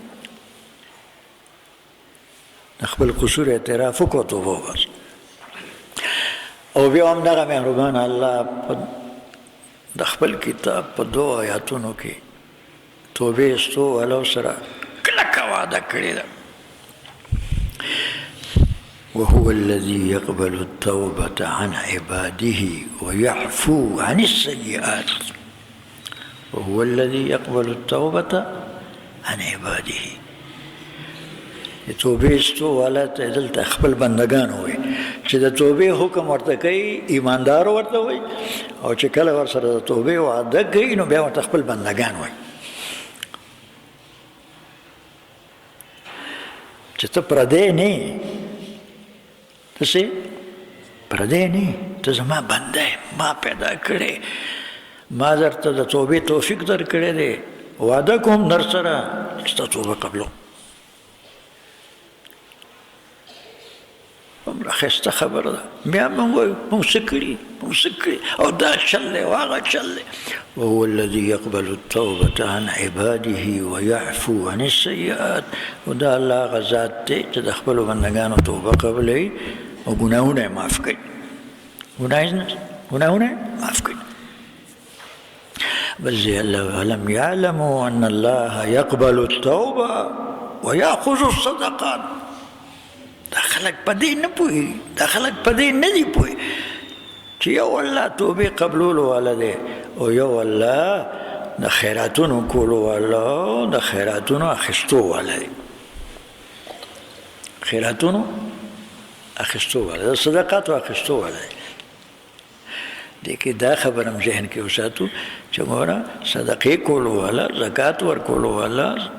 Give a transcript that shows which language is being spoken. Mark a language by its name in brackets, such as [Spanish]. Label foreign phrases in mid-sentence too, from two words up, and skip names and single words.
[Pashto] خپل قصور اعتراف وکړو توبه وباسه او بیا هم دغه مهربان الله د خپل کتاب په دو آیاتونو کې توبې ایستو والو سره کلکه وعده کړې ده [Arabic] وهو الذي يقبل التوبة عن عباده ويعفو عن السيئات وهو الذي يقبل التوبة عن عباده [Pashto] توبې استو والا ته دلته خپل بندګان وي چې د توبې حکم ورته کوي ایماندار ورته وي او چې کله ورسره د توبې وعده کوي نو بیا ورته خپل بندګان وي چې ته پردی نه ته سې پردی نه ته زما بنده ما پیدا کړې ما درته د توبې توفیق درکړی دی وعده کوم در سره چې ته توبه قبلو عمره ښایسته خبره ده بیا موږ وایو موږ څه کړي او دا چل دی او هغه چل دی [Arabic] وهو الذي يقبل التوبة عن عباده ويعفو عن السيئات [Pashto] ودا الله هغه ذات دی چې د خپلو بندګانو توبه قبلوي او ګناهونه یې معاف کوي ګناهونه یې معاف کوي [Arabic] بل زي الله ولم يعلموا أن الله يقبل التوبة ويأخذ الصدقات [Pashto] دا خلق په دې نه پوهېږي دا خلق په دې نه دي پوهې چې یو الله توبې قبلولو والا دی او یو الله د خیراتونو کولو والا د خیراتونو اخیستو والا دی خیراتونو اخیستو والا د صدقاتو اخیستو والا دی دې کې دا خبره هم ذهن کې وساتو چې ګوره صدقې کولو والا زکات ورکولو والا